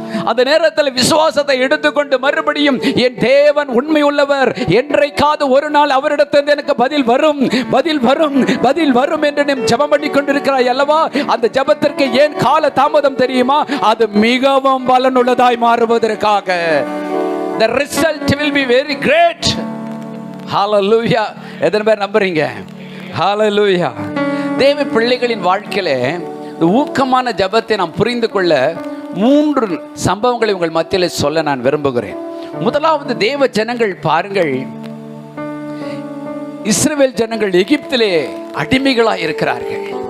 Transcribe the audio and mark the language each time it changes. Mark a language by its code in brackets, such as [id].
[ta] அந்த நேரத்தில் விசுவாசத்தை எடுத்துக்கொண்டு மறுபடியும் என் தேவன் உண்மை உள்ளவர், என்றைக்காவது ஒரு நாள் அவரிடத்திலிருந்து எனக்கு பதில் வரும், பதில் வரும், பதில் வரும் என்று நீ ஜெபம் பண்ணி கொண்டிருக்கிறாய் அல்லவா? அந்த ஜெபத்திற்கு ஏன் கால தாமதம் தெரியுமா? அது மிகவும் பலனுள்ளதாய் மாறுவதற்காக. [en] The result will be very great. [ta] Hallelujah. எத்தனை பேர் நம்புறீங்க? Hallelujah. தேவ பிள்ளைகளின் வாழ்க்கையிலே இந்த ஊக்கமான ஜெபத்தை நாம் புரிந்து கொள்ள 3 சம்பவங்களை உங்கள் மத்தியில் சொல்ல நான் விரும்புகிறேன். முதலாவது, தேவ ஜனங்கள் பாருங்கள், இஸ்ரவேல் ஜனங்கள் எகிப்திலே அடிமைகளாய் இருக்கிறார்கள்.